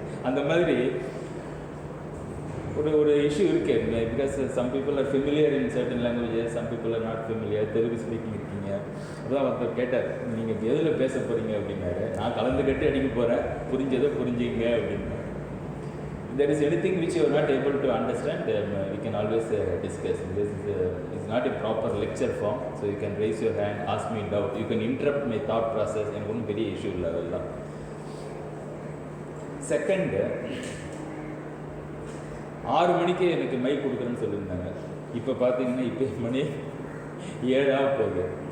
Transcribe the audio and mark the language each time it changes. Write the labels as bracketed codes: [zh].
[ta] அந்த மாதிரி ஒரு இஷ்யூ இருக்கு. [en] Because some people are familiar in certain languages, some people are not familiar. [ta] Telugu speaking இருக்கீங்க. அப்போதான் ஒருத்தர் கேட்டார், நீங்கள் எதில் பேச போகிறீங்க அப்படின்னாரு. நான் கலந்து கட்டி அடிக்க போகிறேன், புரிஞ்சதை புரிஞ்சுங்க அப்படின்னு. [en] There is anything which you are not able to understand, we can always discuss. This is not a proper lecture form, so you can raise your hand, ask me doubt, you can interrupt my thought process, and one very issue level. [ta] Second, 6 மணிக்கு எனக்கு mic கொடுக்குறேன்னு சொல்லியிருந்தாங்க. இப்போ பார்த்தீங்கன்னா இப்போ மணி 7 போகுது.